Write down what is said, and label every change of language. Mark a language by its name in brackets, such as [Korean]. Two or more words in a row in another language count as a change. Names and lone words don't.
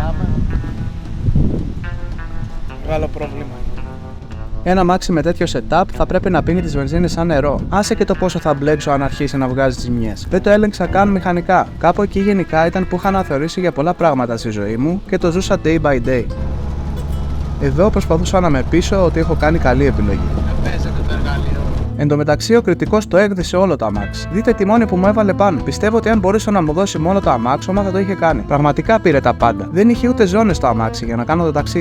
[Greek] Μεγάλο πρόβλημα. Ένα αμάξι με τέτοιο setup θα πρέπει να πίνει τις βενζίνες σαν νερό. Άσε και το πόσο θα μπλέξω αν αρχίσει να βγάζει τις ζημιές. Δεν το έλεγξα καν μηχανικά. Κάπου εκεί γενικά ήταν που είχα αναθεωρήσει για πολλά πράγματα στη ζωή μου και το ζούσα [English] day by day. [Greek] Εδώ προσπαθούσα να με πείσω ότι έχω κάνει καλή επιλογή. Εν τω μεταξύ, ο κριτικός το έκδησε όλο το αμάξι. Δείτε τη μόνη που μου έβαλε πάνω. Πιστεύω ότι αν μπορούσε να μου δώσει μόνο το αμάξωμα θα το είχε κάνει. Πραγματικά πήρε τα πάντα. Δεν είχε ούτε ζώνες το αμάξι για να κάνω το ταξίδι.